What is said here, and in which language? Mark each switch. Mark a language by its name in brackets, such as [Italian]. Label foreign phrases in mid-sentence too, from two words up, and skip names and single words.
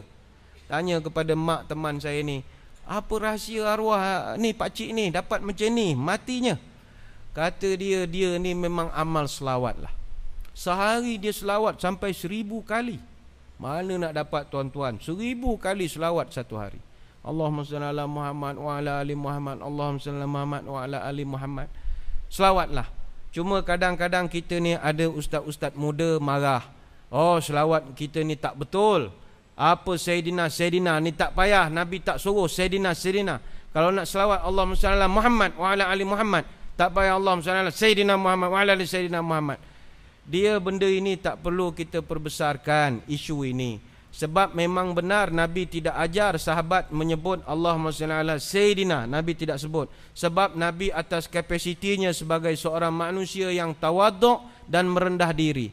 [Malay] Tanya kepada mak teman saya ni, apa rahsia arwah ni pakcik ni dapat macam ni matinya? Kata dia ni memang amal selawat lah. Sehari dia selawat sampai 1000 kali. Mana nak dapat tuan-tuan, 1000 kali selawat satu hari. [Arabic] اللهم صل على محمد وعلى آل محمد. اللهم صل على محمد وعلى آل محمد. [Malay] Selawatlah. Cuma kadang-kadang kita ni ada ustaz-ustaz muda marah. Oh, selawat kita ni tak betul. Apa Sayyidina ni tak payah, Nabi tak suruh Sayyidina. Kalau nak selawat [Arabic] اللهم صل على محمد وعلى آل محمد, [Malay] tak payah [Arabic] اللهم صل على سيدنا محمد وعلى آل سيدنا محمد. [Malay] Dia benda ini tak perlu kita perbesarkan isu ini. Sebab memang benar Nabi tidak ajar sahabat menyebut [Arabic] اللهم صل على سيدنا. [Malay] Nabi tidak sebut. Sebab Nabi atas kapasitinya sebagai seorang manusia yang tawaduk dan merendah diri.